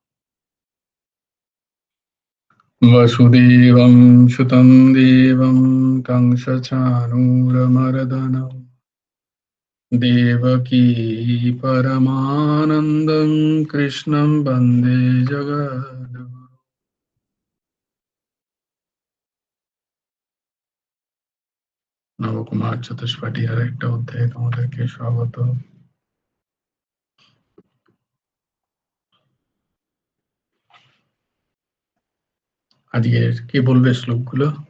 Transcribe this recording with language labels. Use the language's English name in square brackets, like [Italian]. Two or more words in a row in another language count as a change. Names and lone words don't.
[Sanskrit] वसुदेवं सुतं देवं कंसचाणूरमर्दनं देवकी परमानन्दं कृष्णं वन्दे जगद्गुरुं। [Bangla] নবকুমার চতুষ্পাঠী আর একটা অধ্যায়ে তোমাদেরকে স্বাগত। আজকের কে বলবে শ্লোকগুলো?